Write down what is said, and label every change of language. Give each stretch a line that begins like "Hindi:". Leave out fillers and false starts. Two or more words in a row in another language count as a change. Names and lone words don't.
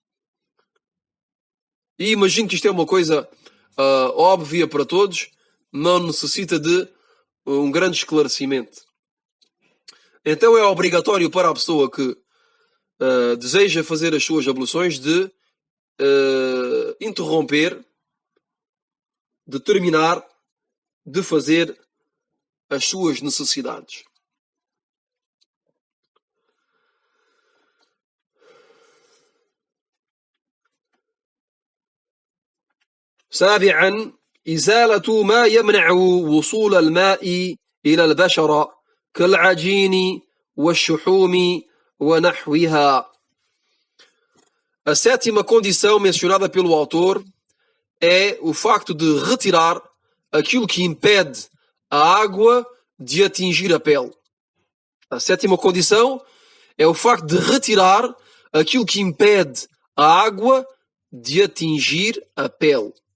Portuguese: E imagino que isto é uma coisa óbvia para todos, não necessita de um grande esclarecimento. Então é obrigatório para a pessoa que deseja fazer as suas abluções de interromper, de terminar, de fazer as suas necessidades.
Arabic: سابعا إزالة ما يمنع وصول الماء إلى البشرة كالعجين والشحوم ونحوها.
Portuguese: A sétima condição mencionada pelo autor é o facto de retirar aquilo que impede a água de atingir a pele. A sétima condição é o facto de retirar aquilo que impede a água de atingir a pele.